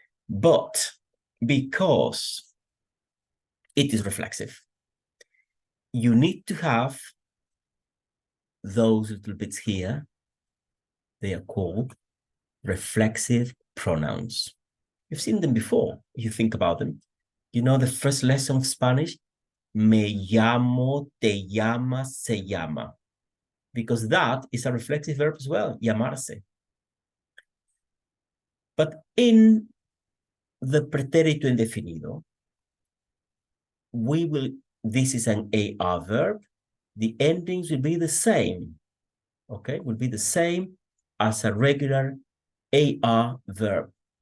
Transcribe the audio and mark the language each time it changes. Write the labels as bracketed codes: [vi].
[en] But because it is reflexive, you need to have those little bits here. They are called reflexive pronouns. You've seen them before. If you think about them. You know the first lesson of Spanish? [es] Me llamo, te llamas, se llama. [en] Because that is a reflexive verb as well, llamarse. But in the pretérito indefinido, this is an AR verb. The endings will be the same, okay? Will be the same as a regular AR verb.